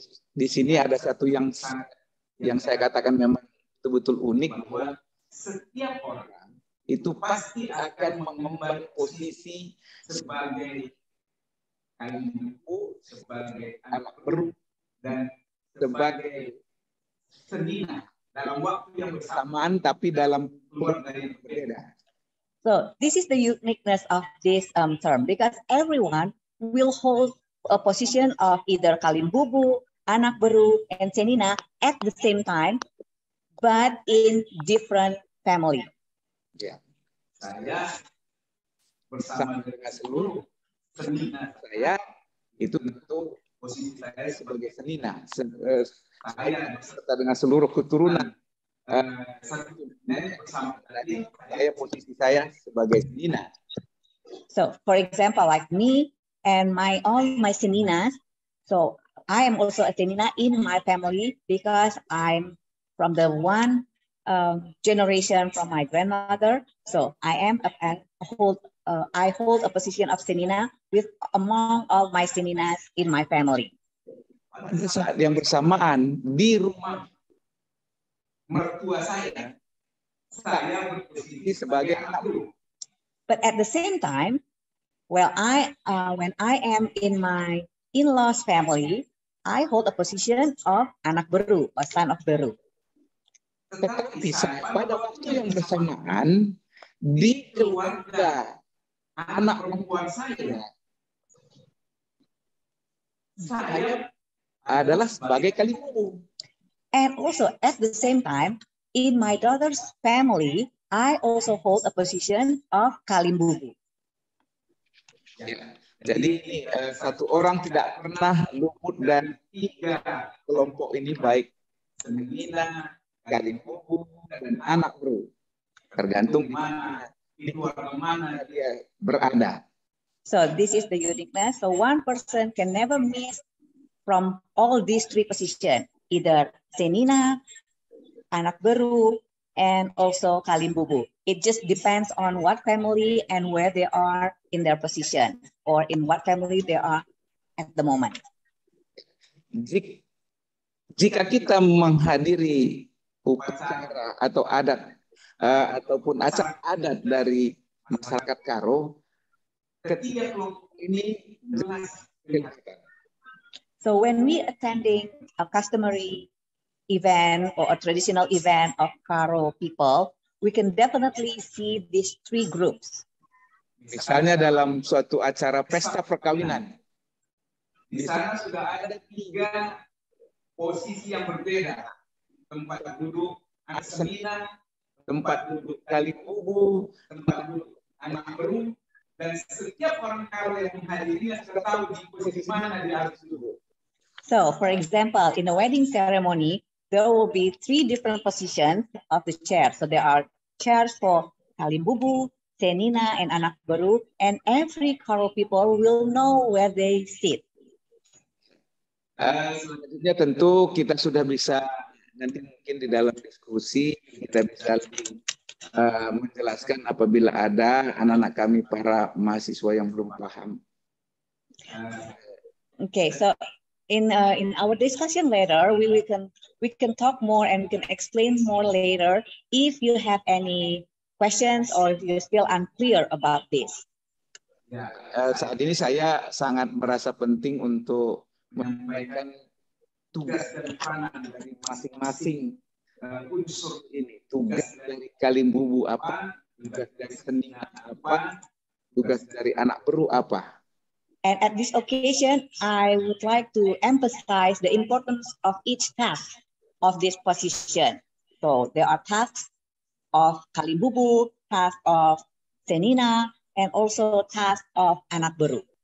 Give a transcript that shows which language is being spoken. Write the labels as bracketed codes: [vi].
[id] Di sini ada satu yang saya katakan memang betul-betul unik, bahwa setiap orang itu pasti akan mengemban posisi sebagai kalimbubu, sebagai anak beru, dan sebagai senina dalam waktu yang bersamaan, tapi dalam keluarga yang berbeda. [en] So this is the uniqueness of this term, because everyone will hold a position of either kalimbubu, anak beru, and senina at the same time, but in different family. [id] Ya, saya bersama dengan seluruh senina saya, itu tentu posisi saya sebagai senina. Saya beserta dengan seluruh keturunan satu nenek bersama tadi, saya posisi saya sebagai senina. [en] So, for example, like me and all my seninas, so I am also a senina in my family because I'm from the one generation from my grandmother. So I hold a position of senina among all my seninas in my family. [id] Pada saat yang bersamaan di rumah mertua saya berposisi sebagai anak beru. [en] But at the same time, when I am in my in-laws family, I hold a position of anak beru, or son of beru. [id] Tetapi pada waktu yang bersamaan di keluarga anak perempuan saya adalah sebagai kalimbubu. [en] And also at the same time, in my daughter's family, I also hold a position of kalimbubu. [id] Ya, jadi satu orang tidak pernah luput dari tiga kelompok ini, baik senina, kalimbubu, dan anak beru. Tergantung di keluarga mana dia berada. [en] So this is the uniqueness. So one person can never miss from all these three positions, either senina, anak beru, and also kalimbubu. It just depends on what family and where they are in their position, or in what family they are at the moment. [id] jika kita menghadiri upacara atau adat ataupun acara adat dari masyarakat Karo, ketiga kelompok ini jelas kelihatan. [en] So when we attending a customary event or a traditional event of Karo people, we can definitely see these three groups. [id] Misalnya dalam suatu acara pesta perkawinan, di sana sudah ada 3 posisi yang berbeda. Tempat duduk anak Senina, tempat duduk Kalimbubu, tempat duduk anak Beru, dan setiap orang Karo yang menghadirinya sudah tahu di posisi mana dia harus duduk. [en] So, for example, in a wedding ceremony, there will be 3 different positions of the chair. So there are chairs for Kalimbubu, Senina, and Anak Beru, and every Karo people will know where they sit. [id] Selanjutnya tentu kita sudah bisa, nanti mungkin di dalam diskusi kita bisa lebih menjelaskan apabila ada anak-anak kami para mahasiswa yang belum paham. [en] Okay, so in our discussion later, we can talk more and we can explain more later if you have any questions or if you're still unclear about this. [id] Saat ini saya sangat merasa penting untuk menyampaikan tugas dan peranan dari masing-masing unsur ini. Tugas dari Kalimbubu apa, tugas dari Senina apa, tugas dari Anak Beru apa. [en] And at this occasion, I would like to emphasize the importance of each task of this position. So there are tasks of Kalimbubu, tasks of Senina, and also tasks of Anak Beru.